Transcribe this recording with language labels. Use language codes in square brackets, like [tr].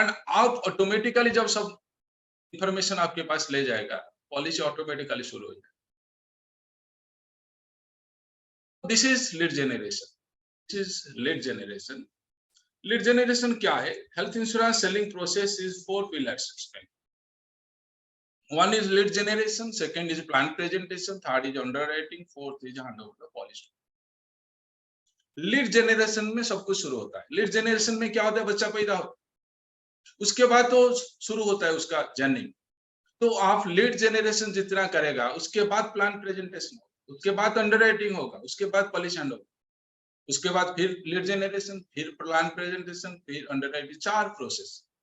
[hi] And आप automatically जब सब इंफॉर्मेशन आपके पास ले जाएगा, पॉलिसी ऑटोमेटिकली शुरू हो जाएगा। [en] This is lead generation, this is lead generation. Lead generation [hi] क्या है? [en] Health insurance selling process is 4 pillars. One is lead generation, second is plan presentation, third is underwriting, fourth is handover the policy. [hi] Lead generation में सब कुछ शुरू होता है। Lead generation में क्या होता है? बच्चा पैदा होता है, उसके बाद तो शुरू होता है उसका जर्नी। तो आप लीड जनरेशन जितना करेगा, उसके बाद प्लान प्रेजेंटेशन होगा, उसके बाद अंडरराइटिंग होगा, उसके बाद पॉलिसी हैंडओवर, उसके बाद फिर लीड जनरेशन, फिर प्लान प्रेजेंटेशन, फिर अंडरराइटिंग, 4 प्रोसेस।